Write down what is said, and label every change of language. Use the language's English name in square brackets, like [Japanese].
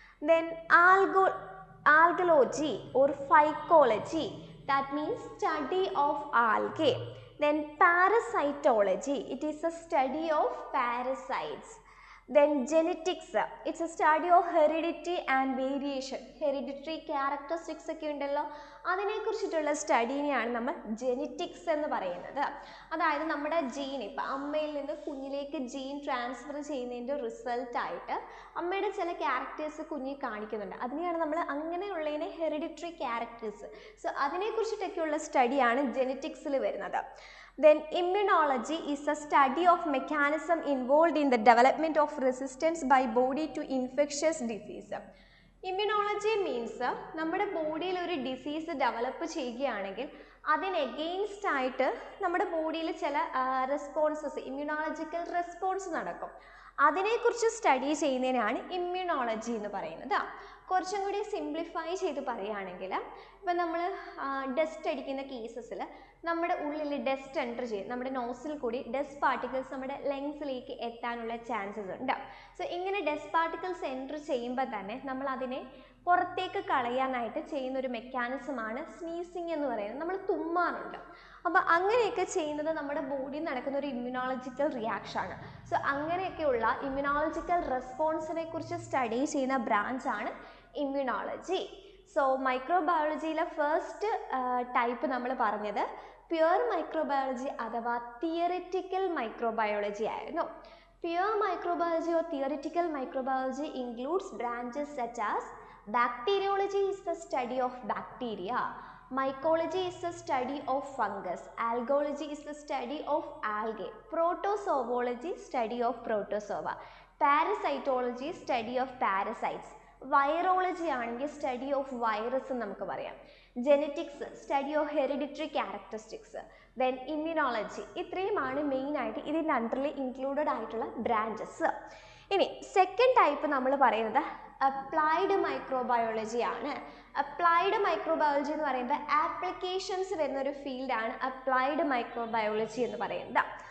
[English] Then algology or phycology, that means study of algae. Then parasitology, it is a study of parasites. Then genetics, it's a study of heredity and variation. [Malayalam] Hereditary characteristics ഒക്കെ ഉണ്ടല്ലോ, അതിനെക്കുറിച്ചിട്ടുള്ള സ്റ്റഡീനെയാണ് നമ്മൾ genetics എന്ന് പറയുന്നത്. അതായത് നമ്മുടെ gene, ഇപ്പം അമ്മയിൽ നിന്ന് കുഞ്ഞിലേക്ക് ജീൻ ട്രാൻസ്ഫർ ചെയ്യുന്നതിൻ്റെ റിസൾട്ടായിട്ട് അമ്മയുടെ ചില ക്യാരക്ടേഴ്സ് കുഞ്ഞിൽ കാണിക്കുന്നുണ്ട്. അതിനെയാണ് നമ്മൾ അങ്ങനെയുള്ളതിനെ ഹെറിഡിറ്ററി ക്യാരക്ടേഴ്സ്. സോ അതിനെക്കുറിച്ചിട്ടൊക്കെയുള്ള സ്റ്റഡിയാണ് ജെനറ്റിക്സിൽ വരുന്നത്. [English] Then immunology is a study of mechanism involved in the development of resistance by body to infectious disease. [Malayalam] Immunology means നമ്മുടെ ബോഡിയിൽ ഒരു ഡിസീസ് ഡെവലപ്പ് ചെയ്യുകയാണെങ്കിൽ അതിന് എഗെയിൻസ്റ്റ് ആയിട്ട് നമ്മുടെ ബോഡിയിൽ ചില റെസ്പോൺസസ്, ഇമ്മ്യൂണോളജിക്കൽ റെസ്പോൺസ് നടക്കും. അതിനെക്കുറിച്ച് സ്റ്റഡി ചെയ്യുന്നതിനാണ് ഇമ്മ്യൂണോളജി എന്ന് പറയുന്നത്. കുറച്ചും കൂടി സിംപ്ലിഫൈ ചെയ്ത് പറയുകയാണെങ്കിൽ ഇപ്പം നമ്മൾ ഡസ്റ്റ് അടിക്കുന്ന കേസസിൽ നമ്മുടെ ഉള്ളിൽ ഡസ്റ്റ് എൻ്റർ ചെയ്യും, നമ്മുടെ നോസിൽ കൂടി ഡസ്റ്റ് പാർട്ടിക്കിൾസ് നമ്മുടെ ലങ്സിലേക്ക് എത്താനുള്ള ചാൻസസ് ഉണ്ട്. സോ ഇങ്ങനെ ഡസ്റ്റ് പാർട്ടിക്കിൾസ് എൻ്റർ ചെയ്യുമ്പോൾ തന്നെ നമ്മൾ അതിനെ പുറത്തേക്ക് കളയാനായിട്ട് ചെയ്യുന്നൊരു മെക്കാനിസമാണ് സ്നീസിങ് എന്ന് പറയുന്നത്. നമ്മൾ തുമ്മാറുണ്ട്. അപ്പോൾ അങ്ങനെയൊക്കെ ചെയ്യുന്നത് നമ്മുടെ ബോഡിയിൽ നടക്കുന്ന ഒരു ഇമ്മ്യൂണോളജിക്കൽ റിയാക്ഷനാണ്. സോ അങ്ങനെയൊക്കെയുള്ള ഇമ്മ്യൂണോളജിക്കൽ റെസ്പോൺസിനെ കുറിച്ച് സ്റ്റഡി ചെയ്യുന്ന ബ്രാഞ്ചാണ് ഇമ്മ്യൂണോളജി. സോ മൈക്രോബയോളജിയിലെ ഫസ്റ്റ് ടൈപ്പ് നമ്മൾ പറഞ്ഞത് പ്യുവർ മൈക്രോബയോളജി അഥവാ തിയറിറ്റിക്കൽ മൈക്രോബയോളജി ആയിരുന്നു. [English] Pure microbiology or theoretical microbiology includes branches such as bacteriology is the study of bacteria, mycology is the study of fungus, algology is the study of algae, protozoology study of protozoa, parasitology study of parasites, virology [Malayalam] ആണെങ്കിൽ [English] study of virus [Malayalam] എന്ന് നമുക്ക് പറയാം, [English] Genetics study of hereditary characteristics, then immunology. [Malayalam] ഇത്രയുമാണ് മെയിനായിട്ട് ഇതിൻ്റെ അണ്ടറിൽ included ആയിട്ടുള്ള branches. ഇനി സെക്കൻഡ് ടൈപ്പ് നമ്മൾ പറയുന്നത് അപ്ലൈഡ് മൈക്രോബയോളജി ആണ്. അപ്ലൈഡ് മൈക്രോബയോളജി എന്ന് പറയുമ്പോൾ ആപ്ലിക്കേഷൻസ് വരുന്ന ഒരു ഫീൽഡാണ് അപ്ലൈഡ് മൈക്രോബയോളജി എന്ന് പറയുന്നത്.